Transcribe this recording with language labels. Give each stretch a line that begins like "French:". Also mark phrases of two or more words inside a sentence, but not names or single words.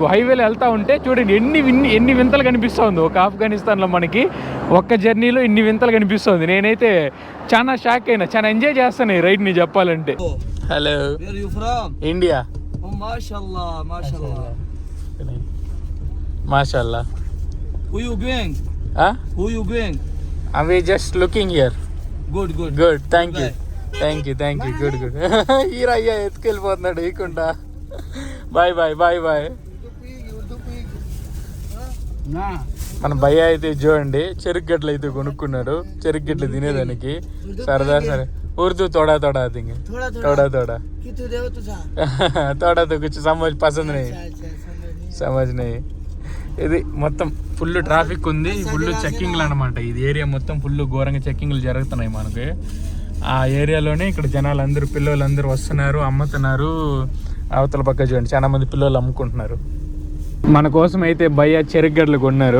Telugu: హైవేలో వెళ్తూ ఉంటే చూడండి ఎన్ని వింతలు కనిపిస్తుంది. ఒక ఆఫ్ఘనిస్తాన్లో మనకి ఒక్క జర్నీలో ఇన్ని వింతలు కనిపిస్తుంది. నేనైతే చాలా షాక్ అయినా, చాలా ఎంజాయ్ చేస్తాను ఈ రైడ్ని చెప్పాలంటే. హలో, ఇండియా. మాషాల్లా.
English: Who you going? Who you going? We just looking here. Good. Thank you. Good.
Telugu: ఈరయ్యా ఎత్తుకెళ్ళిపోతున్నాడు ఈకుండా. బాయ్. మన భయ్య అయితే చూడండి చెరుకు గడ్డలు అయితే కొనుక్కున్నాడు. చెరుకు గడ్డలు తినేదానికి సరదా.
Hindi: సరే उर्दू थोड़ा देंगे, थोड़ा तो कुछ समझ पसंद नहीं, समझ नहीं.
Telugu: ఇది మొత్తం ఫుల్ ట్రాఫిక్ ఉంది, ఫుల్ చెక్కింగ్లు అనమాట. ఇది ఏరియా మొత్తం ఫుల్ ఘోరంగా చెక్కింగ్లు జరుగుతున్నాయి మనకి. ఆ ఏరియాలోనే ఇక్కడ జనాలందరూ, పిల్లలందరూ వస్తున్నారు, అమ్ముతున్నారు. అవతల పక్క చూడండి చాలా మంది పిల్లలు అమ్ముకుంటున్నారు. మన కోసం అయితే భయ్య చెరుకు గడ్డలు కొన్నారు.